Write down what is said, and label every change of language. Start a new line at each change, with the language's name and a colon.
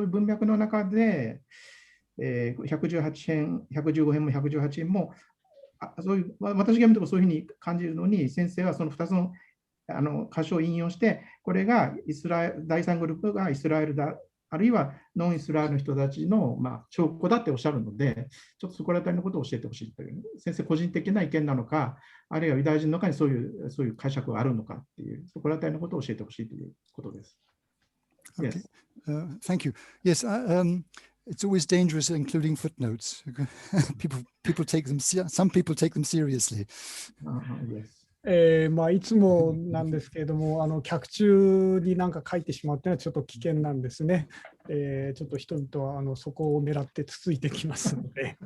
Japanese: そういう文脈の中で、118編、115編も118編も、そういう私が読むとそういうふうに感じるのに、先生はその2つの箇所を引用して、これが第3グループがイスラエルだ、あるいはノンイスラエルの人たちの、証拠だっておっしゃるので、ちょっとそこら辺のことを教えてほしいという、先生個人的な意見なのか、あるいはユダヤ人の中にそういう解釈があるのかっていう、そこら辺のことを教えてほしいということです。
English: Okay. Yes. Thank you. Yes, it's always dangerous including footnotes. people take them. Some people take them seriously. Yes.
Japanese: いつもなんですけれども、脚注に何か書いてしまうというのはちょっと危険なんですね。ちょっと人々はそこを狙ってつついてきますので。